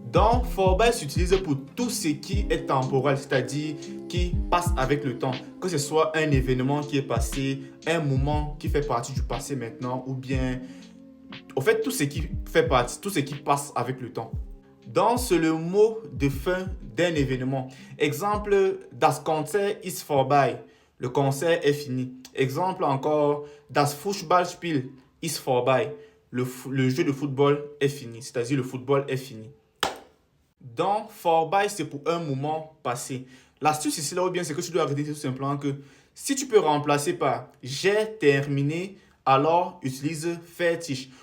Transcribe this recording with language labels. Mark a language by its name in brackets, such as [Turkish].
[French] Donc, vorbei s'utilise pour tout ce qui est temporel, c'est-à-dire qui passe avec le temps. Que ce soit un événement qui est passé, un moment qui fait partie du passé maintenant, ou bien, au fait, tout ce qui fait partie, tout ce qui passe avec le temps. Donc, c'est le mot de fin d'un événement. Exemple, [German] das Konzert ist vorbei. [French] Le concert est fini. Exemple encore, [German] das Fußballspiel ist vorbei. [French] Le jeu de football est fini, c'est-à-dire le football est fini. Donc, vorbei, c'est pour un moment passé. L'astuce ici, là, ou bien, c'est que tu dois retenir tout simplement que si tu peux remplacer par j'ai terminé, alors utilise fertig.